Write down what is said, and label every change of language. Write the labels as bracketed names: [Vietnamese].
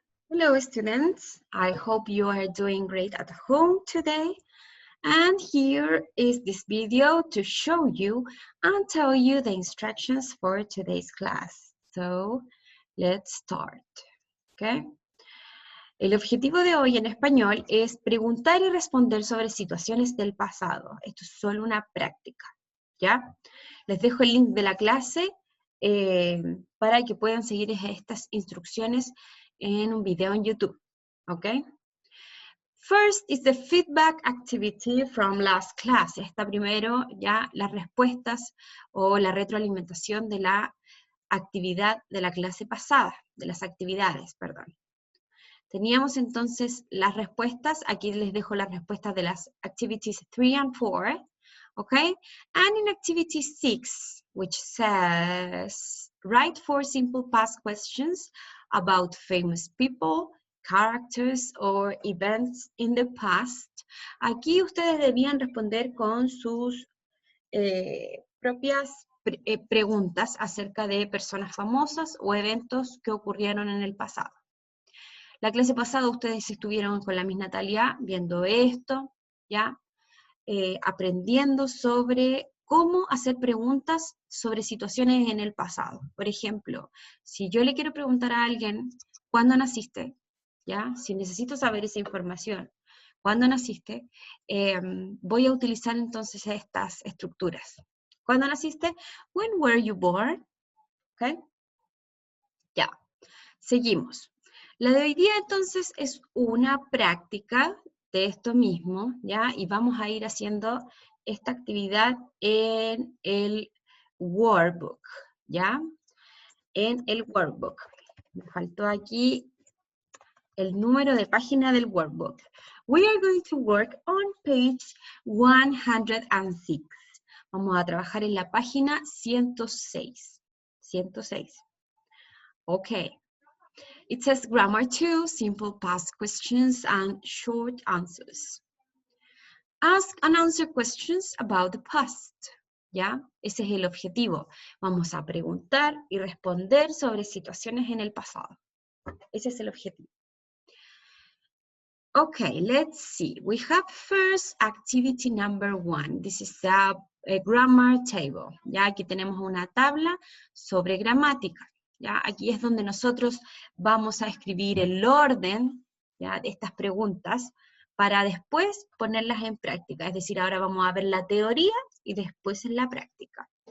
[English] Hello students, I hope you are doing great at home today. And here is this video to show you and tell you the instructions for today's class. So, let's start, okay? [Spanish] El objetivo de hoy en español es preguntar y responder sobre situaciones del pasado. Esto es solo una práctica, ¿ya? Les dejo el link de la clase para que puedan seguir estas instrucciones en un video en YouTube, ¿ok? [English] First is the feedback activity from last class. [Spanish] Está primero ya las respuestas o la retroalimentación de la actividad de la clase pasada, de las actividades, perdón. Teníamos entonces las respuestas, aquí les dejo las respuestas de las [English] activities 3 and 4, okay? And in activity 6, which says, write 4 simple past questions about famous people, characters, or events in the past. [Spanish] Aquí ustedes debían responder con sus propias preguntas acerca de personas famosas o eventos que ocurrieron en el pasado. La clase pasada ustedes estuvieron con la Miss Natalia viendo esto, ¿ya? Aprendiendo sobre cómo hacer preguntas sobre situaciones en el pasado. Por ejemplo, si yo le quiero preguntar a alguien, ¿cuándo naciste? ¿Ya? Si necesito saber esa información, ¿cuándo naciste? Voy a utilizar entonces estas estructuras. ¿Cuándo naciste? [English] When were you born? ¿Ok? [Spanish] Ya. Seguimos. La de hoy día entonces es una práctica de esto mismo, ¿ya? Y vamos a ir haciendo esta actividad en el workbook, ¿ya? En el workbook. Me faltó aquí el número de página del workbook. [English] We are going to work on page 106. [Spanish] Vamos a trabajar en la página 106. [English] 106. Okay. It says grammar 2, simple past questions and short answers. Ask and answer questions about the past. [Spanish] ¿Ya? Ese es el objetivo. Vamos a preguntar y responder sobre situaciones en el pasado. Ese es el objetivo. [English] Okay, let's see. We have first activity number 1. This is a grammar table. [Spanish] Ya aquí tenemos una tabla sobre gramática. ¿Ya? Aquí es donde nosotros vamos a escribir el orden, ¿ya?, de estas preguntas para después ponerlas en práctica. Es decir, ahora vamos a ver la teoría y después en la práctica.